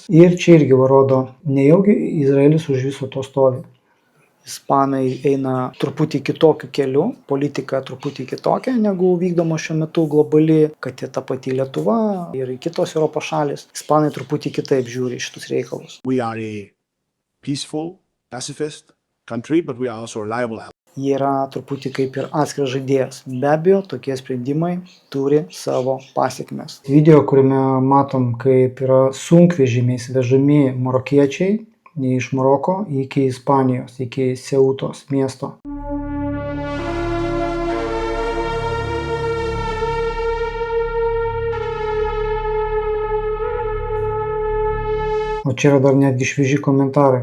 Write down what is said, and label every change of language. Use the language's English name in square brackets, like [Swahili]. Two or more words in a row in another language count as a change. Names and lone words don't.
[Lithuanian] Ir čia irgi rodo, nejaugi Izraelis už viso to stovi. Ispanai eina truputį kitokiu keliu, politika truputį kitokia negu vykdoma šiuo metu globali, kad ir ta pati Lietuva ir kitos Europos šalis. Ispanai truputį kitaip žiūri šitus reikalus. [English] We are a peaceful, pacifist country, but we are also a reliable ally. [Lithuanian] Jie yra truputį kaip ir atskiras žaidėjas. Be abejo, tokie sprendimai turi savo pasiekmes. Video, kuriame matom, kaip yra sunkvežimiais vežami marokiečiai iš Maroko iki Ispanijos, iki Ceutos miesto. O čia yra dar netgi švieži komentarai.